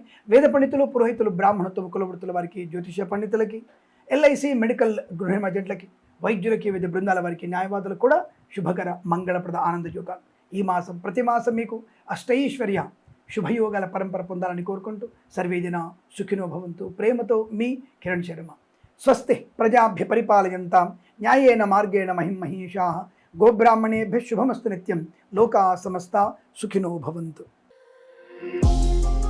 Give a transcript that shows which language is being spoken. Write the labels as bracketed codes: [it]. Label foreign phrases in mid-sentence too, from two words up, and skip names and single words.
[te] వేద పండితులు, పురోహితులు, బ్రాహ్మణత్వం, కులవృత్తుల వారికి, జ్యోతిష పండితులకి, LIC, మెడికల్ గృహ ఏజెంట్లకి, వైద్యులకి, వివిధ బృందాల వారికి, న్యాయవాదులకు కూడా శుభకర, మంగళప్రద, ఆనంద యోగాలు. ఈ మాసం ప్రతి మాసం మీకు అష్టైశ్వర్య, శుభయోగాల పరంపర పొందాలని కోరుకుంటూ [sa] సర్వేజన సుఖినో భవంతు. [te] ప్రేమతో మీ కిరణ్ శర్మ. [sa] స్వస్తి ప్రజాభ్య పరిపాలయంతాం న్యాయేన మార్గేణ మహిమహీషాః. గోబ్రాహ్మణేభ్యः శుభమస్తు నిత్యం. లోకా సమస్తా సుఖినో భవంతు.